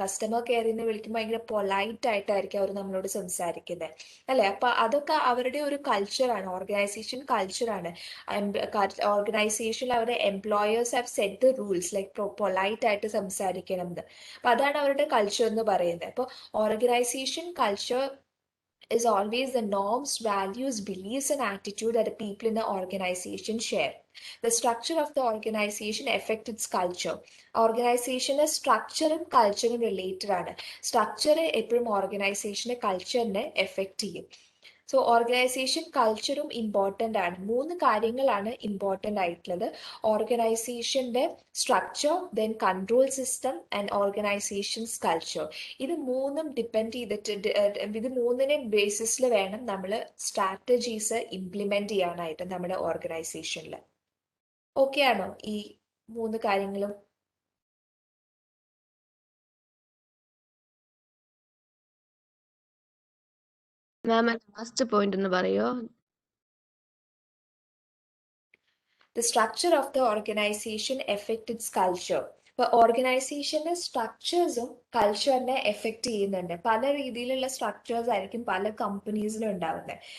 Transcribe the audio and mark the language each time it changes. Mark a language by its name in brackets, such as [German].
[Malayalam] Customer കെയറിൽ നിന്ന് വിളിക്കുമ്പോൾ ഭയങ്കര പൊലൈറ്റ് ആയിട്ടായിരിക്കും അവർ നമ്മളോട് സംസാരിക്കുന്നത് അല്ലേ. അപ്പോൾ അതൊക്കെ അവരുടെ ഒരു കൾച്ചറാണ്, ഓർഗനൈസേഷൻ കൾച്ചറാണ്. ഓർഗനൈസേഷനിൽ അവരുടെ employers [English] have set the rules, [Malayalam] like polite ആയിട്ട് സംസാരിക്കണം എന്ന്. അപ്പം അതാണ് അവരുടെ കൾച്ചർ എന്ന് പറയുന്നത്. അപ്പോൾ organisation culture [English] is always the norms, values, beliefs, and attitude that the people in the organization share. The structure of the organization affects its culture. [Malayalam] ഓർഗനൈസേഷന് സ്ട്രക്ചറും കൾച്ചറും റിലേറ്റഡ് ആണ്. സ്ട്രക്ചർ എപ്പോഴും ഓർഗനൈസേഷന്റെ കൾച്ചറിനെ എഫക്റ്റ് ചെയ്യും. സോ ഓർഗനൈസേഷൻ കൾച്ചറും ഇമ്പോർട്ടൻ്റ് ആണ്. 3 കാര്യങ്ങളാണ് important ആയിട്ടുള്ളത്. [English] ഓർഗനൈസേഷന്റെ structure, then control system and organizations culture. [Malayalam] ഇത് മൂന്നും ഡിപ്പെൻഡ് ചെയ്തിട്ട് ഇത് മൂന്നിനെ ബേസിസിൽ വേണം നമ്മൾ സ്ട്രാറ്റജീസ് ഇംപ്ലിമെന്റ് ചെയ്യാനായിട്ട് നമ്മുടെ ഓർഗനൈസേഷനിൽ. ഓക്കെ ആണോ ഈ 3 കാര്യങ്ങളും? മാം ലാസ്റ്റ് പോയിന്റ് ഒന്ന് പറയോ? [English] The structure of the organization affects its culture. [Malayalam] ഇപ്പോൾ ഓർഗനൈസേഷന്റെ സ്ട്രക്ചേഴ്സും കൾച്ചറിനെ എഫക്റ്റ് ചെയ്യുന്നുണ്ട്. പല രീതിയിലുള്ള സ്ട്രക്ചേഴ്സ് ആയിരിക്കും പല കമ്പനീസിനും ഉണ്ടാവുന്നത്.